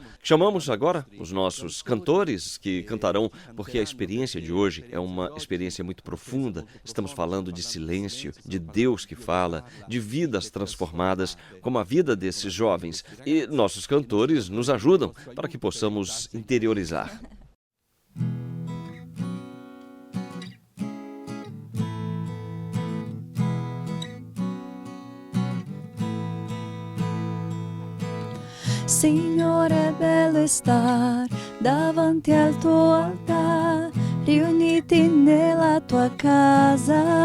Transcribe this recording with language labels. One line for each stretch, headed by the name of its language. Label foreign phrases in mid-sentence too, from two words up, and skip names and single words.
Portuguese: Chamamos agora os nossos cantores que cantarão, porque a experiência de hoje é uma experiência muito profunda. Estamos falando de silêncio, de Deus que fala, de vidas transformadas, como a vida desses jovens. E nossos cantores nos ajudam para que possamos interiorizar.
Italian: Signore, è bello estar davanti al tuo altar, riuniti nella tua casa.